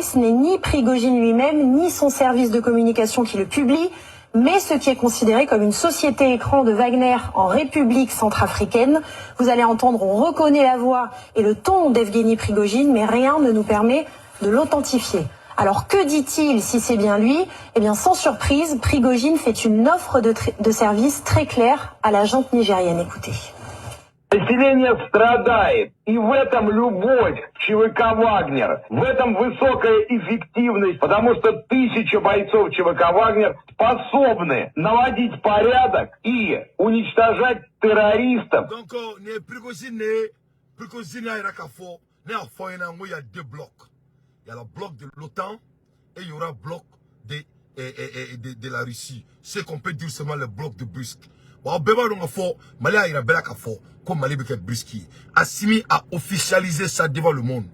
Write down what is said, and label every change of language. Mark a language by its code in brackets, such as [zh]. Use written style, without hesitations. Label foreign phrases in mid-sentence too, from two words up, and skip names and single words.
[fr] Ce n'est ni Prigogine lui-même, ni son service de communication qui le publie, mais ce qui est considéré comme une société écran de Wagner en République centrafricaine. Vous allez entendre, on reconnaît la voix et le ton d'Evgeny Prigogine, mais rien ne nous permet de l'authentifier. Alors que dit-il si c'est bien lui? Eh bien sans surprise, Prigojine fait une offre de service très claire à la junte nigérienne. Écoutez. [ru] Население страдает, и в этом любовь к ЧВК «Вагнер», в этом высокая эффективность, потому что 1000 бойцов ЧВК «Вагнер» способны наводить порядок и уничтожать террористов. [fr] Donc, Prigojine, il y a deux blocs. Il y a le bloc de l'OTAN et il y aura le bloc de la Russie. C'est qu'on peut dire seulement le bloc de Brusque. Assimi a officialisé ça devant le monde.